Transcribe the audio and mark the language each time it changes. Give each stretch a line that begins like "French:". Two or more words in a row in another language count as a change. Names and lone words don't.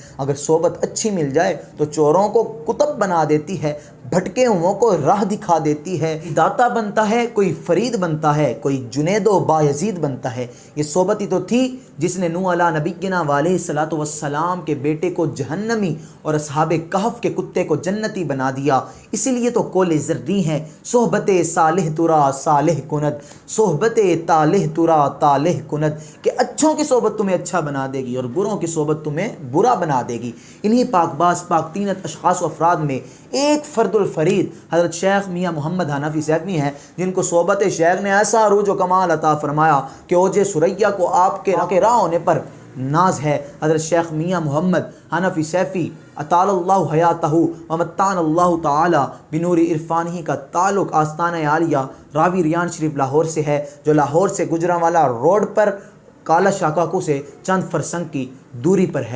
Urdu: اگر صحبت اچھی مل جائے تو چوروں کو کتب بنا دیتی ہے، بھٹکے ہوئوں کو راہ دکھا دیتی ہے، داتا بنتا ہے، کوئی فرید بنتا ہے، کوئی جنید و بایزید بنتا ہے۔ یہ صحبت ہی تو تھی جس نے نوح علیہ نبینا
Arabic: علیہ الصلوۃ والسلام
Urdu: کے بیٹے کو جہنمی اور اصحاب کہف کے کتے کو جنتی بنا دیا۔ اسی لیے تو قول زرعی ہیں،
Persian: صحبت صالح ترا صالح کند، صحبت طالح ترا طالح کند،
Urdu: کہ اچھوں کی صحبت تمہیں اچھا بنا دے گی اور بروں کی صحبت تمہیں برا بنا دے گی۔ انہی پاک باز پاک تینت اشخاص و افراد میں ایک فرد الفرید حضرت شیخ میاں محمد حنفی سیفی ہیں، جن کو صحبت شیخ نے ایسا عروج و کمال عطا فرمایا کہ اوج ثریا کو آپ کے راہ ہونے پر ناز ہے۔ حضرت شیخ میاں محمد حنفی سیفی
Arabic: اطال اللہ حیاتہ ومتعنا اللہ تعالی بنور عرفانہ
Urdu: کا تعلق آستانہ عالیہ راوی ریان شریف لاہور سے ہے، جو لاہور سے گجرانوالہ روڈ پر کالا شاکاکو سے چند فرسنگ کی دوری پر ہے۔